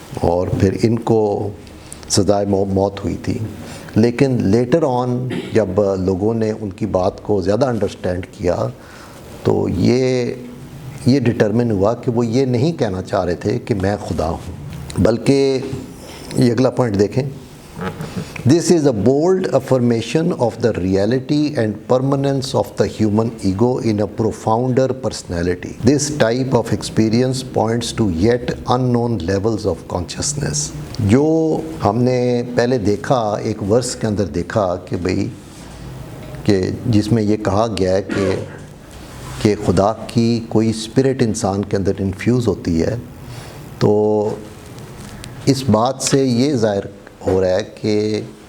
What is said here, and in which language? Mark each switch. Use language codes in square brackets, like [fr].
[ur] اور پھر ان کو سزائے موت ہوئی تھی۔ لیکن لیٹر آن جب لوگوں نے ان کی بات کو زیادہ انڈرسٹینڈ کیا تو یہ ڈٹرمن ہوا کہ وہ یہ نہیں کہنا چاہ رہے تھے کہ میں خدا ہوں، بلکہ یہ اگلا پوائنٹ دیکھیں، [en] This is a bold affirmation of the reality and permanence of the human ego in a profounder personality. This type of experience points to yet unknown levels of consciousness. [ur] جو ہم نے پہلے دیکھا ایک ورس کے اندر دیکھا کہ بھئی کہ جس میں یہ کہا گیا ہے کہ خدا کی کوئی اسپرٹ انسان کے اندر انفیوز ہوتی ہے، تو اس بات سے یہ ظاہر ہو رہا ہے